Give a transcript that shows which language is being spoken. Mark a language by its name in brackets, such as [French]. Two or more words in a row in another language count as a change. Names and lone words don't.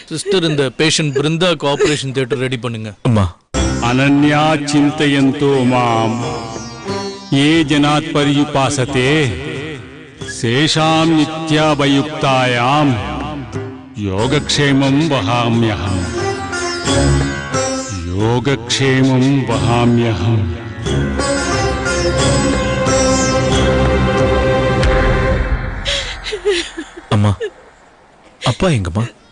[Tamil] டாக்டர் இந்த பேஷண்ட் பிருந்தாக்கு [English] operation theatre ready [Tamil] பண்ணுங்க. அம்மா [Sanskrit] अनन्या चिन्तयन्तो माम् ये जनात् पर्युपासते शेषां नित्याभयुक्तायां योगक्षेमं वहाम्यहम् योगक्षेमं वहाम्यहम्. [Tamil] அம்மா அப்பா எங்கம்மா?